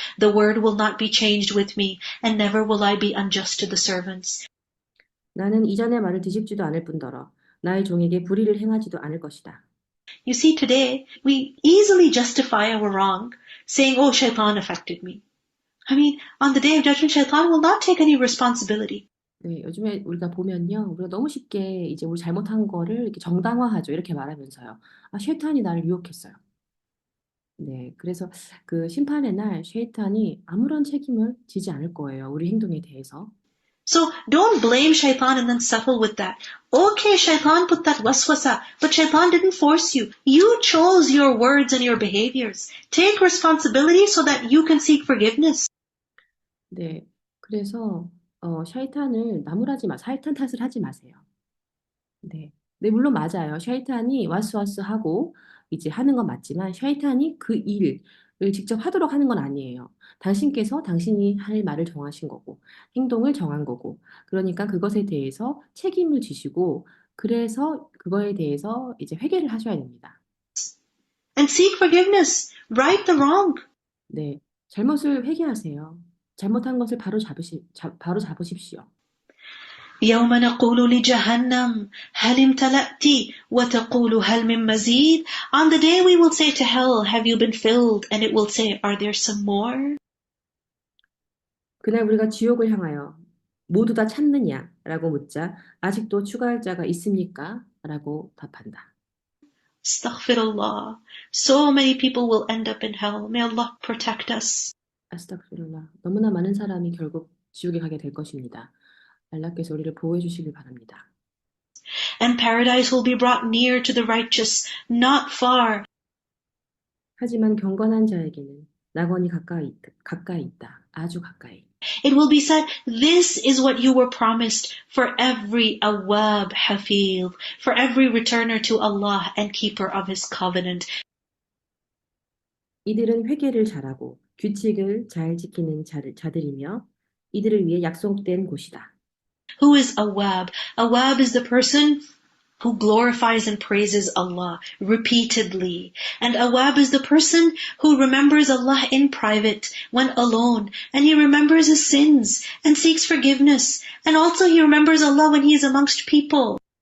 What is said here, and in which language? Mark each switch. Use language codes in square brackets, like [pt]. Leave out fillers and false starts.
[en] The word will not be changed with me, and never will I be unjust to the servants. [ko] 나는 이전의 말을 뒤집지도 않을 뿐더러 나의 종에게 불의를 행하지도 않을 것이다. [en] You see, today, we easily justify our wrong, saying, Oh, shaitan affected me. I mean, on the day of judgment, shaitan will not take any responsibility. [ko] 네, 요즘에 우리가 보면요. 우리가 너무 쉽게 이제 우리 잘못한 거를 이렇게 정당화하죠. 이렇게 말하면서요. 아, 쉐이탄이 나를 유혹했어요. 네, 그래서 그 심판의 날 쉐이탄이 아무런 책임을 지지 않을 거예요. 우리 행동에 대해서. [en] So don't blame shaitan and then settle with that. Okay, shaitan put that waswasa, but shaitan didn't force you. You chose your words and your behaviors. Take responsibility so that you can seek forgiveness. [ko] 네, 그래서 쉐이탄을 나무라지 마, 쉐이탄 탓을 하지 마세요. 네, 네, 물론 맞아요. 쉐이탄이 와스와스하고 이제 하는 건 맞지만 쉐이탄이 그 일을 직접 하도록 하는 건 아니에요. 당신께서 당신이 할 말을 정하신 거고 행동을 정한 거고 그러니까 그것에 대해서 책임을 지시고 그래서 그거에 대해서 이제 회개를 하셔야 됩니다. [en] And seek forgiveness. Right the wrong. [ko] 네, 잘못을 회개하세요. 잘못한 것을 바로 잡으십시오. [ar] يوم نقول لجهنم هل امتلأت وتقول هل من مزيد. [en] On the day we will say to hell, have you been filled? And it will say, are there some more? [ko] 그날 우리가 지옥을 향하여 모두 다 찾느냐? 라고 묻자 아직도 추가할 자가 있습니까? 라고 답한다. [ar] Astaghfirullah. [en] So many people will end up in hell. May Allah protect us. [ar] 아스타그피룰라. [ko] 너무나 많은 사람이 결국 지옥에 가게 될 것입니다. 알라께서 우리를 보호해 주시길 바랍니다. [en] And paradise will be brought near to the righteous, not far. [ko] 하지만 경건한 자에게는 낙원이 가까이 있다. 아주 가까이. [en] It will be said, this is what you were promised for every awwab hafiz, for every returner to Allah and keeper of His covenant. [ko] 이들은 회개를 잘하고 규칙을 잘 지키는 자들이며 이들을 위해 약속된 곳이다. [en] Who is awwab? Awwab is the person who glorifies and praises Allah repeatedly. And awwab is the person who remembers Allah in private, when alone, and he remembers his sins and seeks forgiveness. And also he remembers Allah when he is amongst people.